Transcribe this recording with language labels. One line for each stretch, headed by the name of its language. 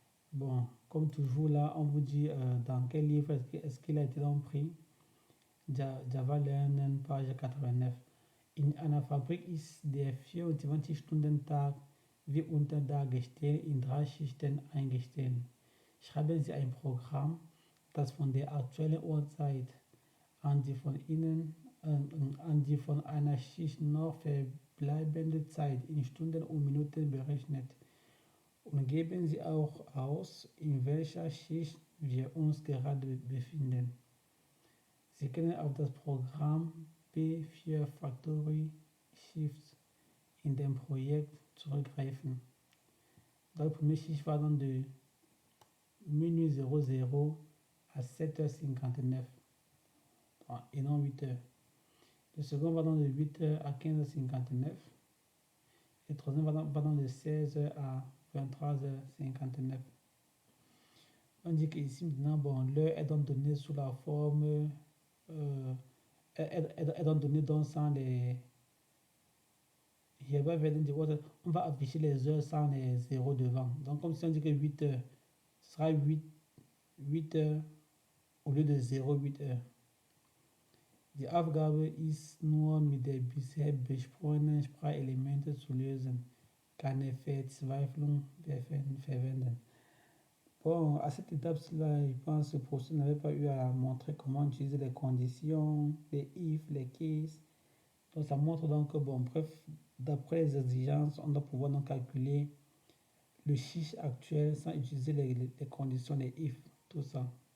French: Bon, comme toujours là, on vous dit dans quel livre est-ce qu'il a été donc pris. Java Learning, page 89.
German: In einer Fabrik ist der 24-Stunden-Tag wie unter der Gestell in 3 Schichten eingestellt. Schreiben Sie ein Programm, das von der aktuellen Uhrzeit an die von einer Schicht noch verbleibende Zeit in Stunden und Minuten berechnet. Und geben Sie auch aus, in welcher Schicht wir uns gerade befinden. Sie können auf das Programm P4 Factory Shift in dem Projekt zurückgreifen.
French: La première Schicht va donc de minuit 00 à 7h59 et non 8h. Le second va donc de 8h à 15h59. Et le troisième va donc de 16h à 23h59. On dit qu'ici maintenant, bon, l'heure est donc donnée sous la forme, est donc donnée donc sans les... On va afficher les heures sans les zéros devant. Donc comme si on dit que 8 heures, ce sera 8 heures au lieu de 08 heures.
German: Die Aufgabe ist nur mit der bisher besprochenen Sprachelemente zu lösen. Keine Verzweiflung verwenden.
French: Bon, à cette étape-là, je pense que le professeur n'avait pas eu à montrer comment utiliser les conditions, les if, les case. Donc ça montre donc que, bon, bref, d'après les exigences, on doit pouvoir donc calculer le chiffre actuel sans utiliser les conditions, les if, tout ça.